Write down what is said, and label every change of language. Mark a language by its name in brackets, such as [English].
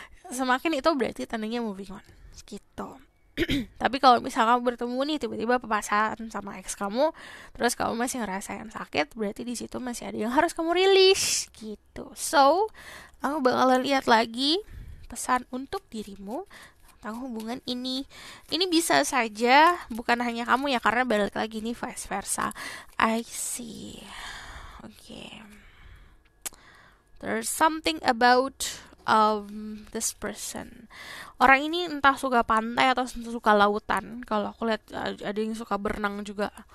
[Indonesian] Semakin itu berarti tandanya [English] moving on [Indonesian] gitu. Tapi kalau misalnya kamu bertemu nih tiba-tiba papasan sama ex kamu, terus kamu masih ngerasain sakit, berarti di situ masih ada yang harus kamu rilis gitu. So, aku bakalan lihat lagi pesan untuk dirimu tentang hubungan ini. Ini bisa saja bukan hanya kamu ya, karena balik lagi nih vice versa. [English] I see. Okay. There's something about this person. [Indonesian] Orang ini entah suka pantai atau suka lautan. Kalau aku lihat ada yang suka berenang juga.